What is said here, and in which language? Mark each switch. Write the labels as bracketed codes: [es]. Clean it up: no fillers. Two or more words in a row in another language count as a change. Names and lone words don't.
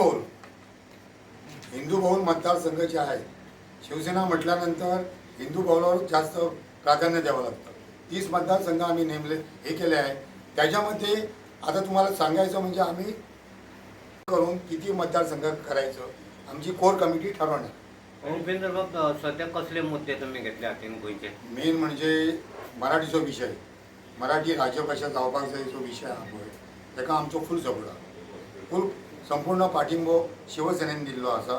[mr] हिंदू बहुल मतदारसंघ जे आहेत, शिवसेना म्हटल्यानंतर हिंदू बहुलावर जास्त प्राधान्य द्यावं लागतं. 30 मतदारसंघ आम्ही नेमले हे केले आहे. त्याच्यामध्ये आता तुम्हाला सांगायचं म्हणजे आम्ही करून किती मतदारसंघ करायचं आमची कोर कमिटी ठरवणार. उपेंद्र बाब, सध्या कसले मुद्दे तुम्ही घेतले हातीन गोंयचे? [kok] मेन म्हणजे मराठीचो विषय, मराठी राज्यभाषा जावपाक जाय जो विशय आहा पळय ताका आमचो [en] full support [kok] आहा. फूल संपूर्ण पाठिंबो शिवसेनेन दिल्लो आसा.